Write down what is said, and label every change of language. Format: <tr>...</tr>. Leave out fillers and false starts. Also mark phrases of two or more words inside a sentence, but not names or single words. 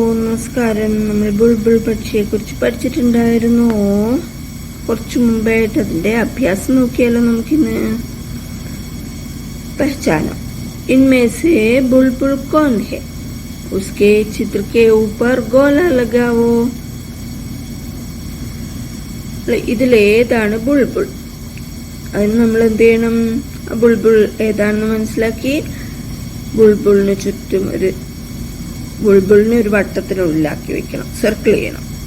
<ml>നമസ്കാരം. നമ്മൾ ബുൾബുൾ പക്ഷിയെ കുറിച്ച് പഠിച്ചിട്ടുണ്ടായിരുന്നു കുറച്ചു മുമ്പായിട്ട്. അതിന്റെ അഭ്യാസം നോക്കിയാലോ നമുക്കിന്ന്.</ml> <hi>पहचानो, इनमें से बुलबुल कौन है? उसके चित्र के ऊपर गोला लगाओ.</hi> <ml>ഇതിലേതാണ് ബുൾബുൾ? അതിന് നമ്മൾ എന്ത് ചെയ്യണം? ബുൾബുൾ ഏതാണെന്ന് മനസ്സിലാക്കി ബുൾബുളിന് ചുറ്റും ബുൾബുളിനെ ഒരു വട്ടത്തിനുള്ളിലാക്കി വെക്കണം, സർക്കിൾ ചെയ്യണം.</ml>